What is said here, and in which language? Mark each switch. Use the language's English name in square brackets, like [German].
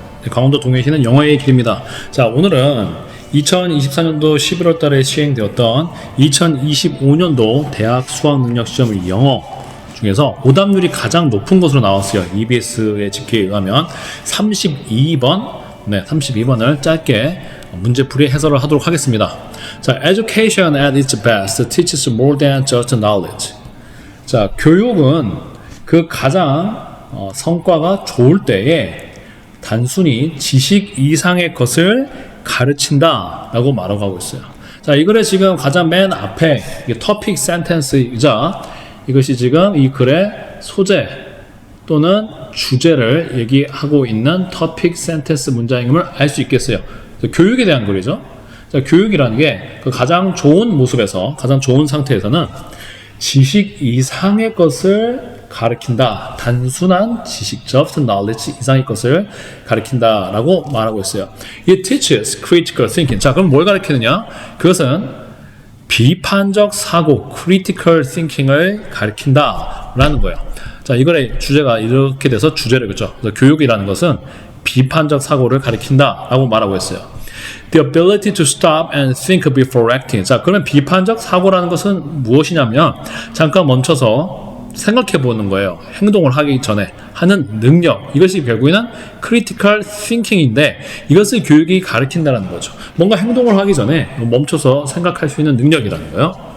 [Korean] 네, 강원도 동해시는 영어의 길입니다. 자, 오늘은 2024년도 11월 달에 시행되었던 2025년도 대학 수학능력시험의 영어 중에서 오답률이 가장 높은 것으로 나왔어요. EBS의 집계에 의하면 32번, 32번을 짧게 문제풀이 해설을 하도록 하겠습니다. [English] 자, Education at its best teaches more than just knowledge. [Korean] 자, 교육은 그 가장 성과가 좋을 때에 단순히 지식 이상의 것을 가르친다 라고 말하고 있어요. 자, 이 글의 지금 가장 맨 앞에 topic sentence이자 이것이 지금 이 글의 소재 또는 주제를 얘기하고 있는 topic sentence 문장임을 알 수 있겠어요. 교육에 대한 글이죠. 자, 교육이라는 게 그 가장 좋은 모습에서, 가장 좋은 상태에서는 지식 이상의 것을 가르친다. 단순한 지식, [English] just knowledge [Korean] 이상의 것을 가르친다 라고 말하고 있어요. [English] It teaches critical thinking. [Korean] 자, 그럼 뭘 가르치느냐? 그것은 비판적 사고, critical thinking을 가르친다 라는 거예요. 자, 이거의 주제가 이렇게 돼서 주제를 그죠? 교육이라는 것은 비판적 사고를 가르친다 라고 말하고 있어요. [English] The ability to stop and think before acting. [Korean] 자, 그러면 비판적 사고라는 것은 무엇이냐면 잠깐 멈춰서 생각해 보는 거예요. 행동을 하기 전에 하는 능력. 이것이 결국에는 critical thinking인데 이것을 교육이 가르친다는 거죠. 뭔가 행동을 하기 전에 멈춰서 생각할 수 있는 능력이라는 거예요.